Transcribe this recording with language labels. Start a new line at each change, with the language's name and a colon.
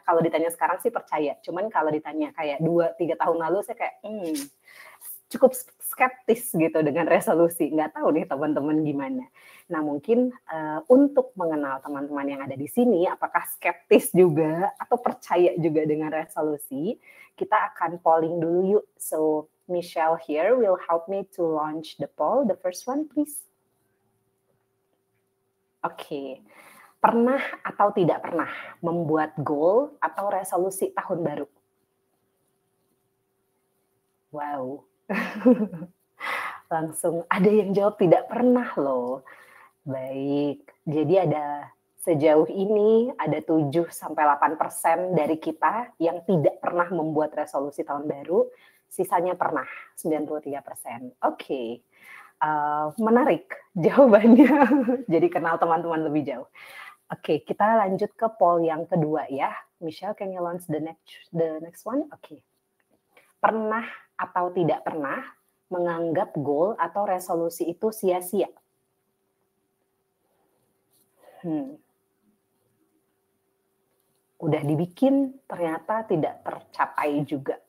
Indonesian: Kalau ditanya sekarang sih percaya, cuman kalau ditanya kayak 2-3 tahun lalu saya kayak cukup skeptis gitu dengan resolusi. Nggak tahu nih teman-teman gimana. Nah mungkin untuk mengenal teman-teman yang ada di sini, apakah skeptis juga atau percaya juga dengan resolusi, kita akan polling dulu yuk.
English: So Michelle here will help me to launch the poll. The first one please.
Indonesian: Oke, pernah atau tidak pernah membuat goal atau resolusi tahun baru? Wow, langsung ada yang jawab tidak pernah loh. Baik, jadi ada sejauh ini ada 7-8% dari kita yang tidak pernah membuat resolusi tahun baru, sisanya pernah, 93%. Oke. Menarik jawabannya. Jadi kenal teman-teman lebih jauh. Oke, kita lanjut ke poll yang kedua ya.
English: Michelle, can you launch the next one?
Indonesian: Oke. Pernah atau tidak pernah menganggap goal atau resolusi itu sia-sia? Udah dibikin ternyata tidak tercapai juga.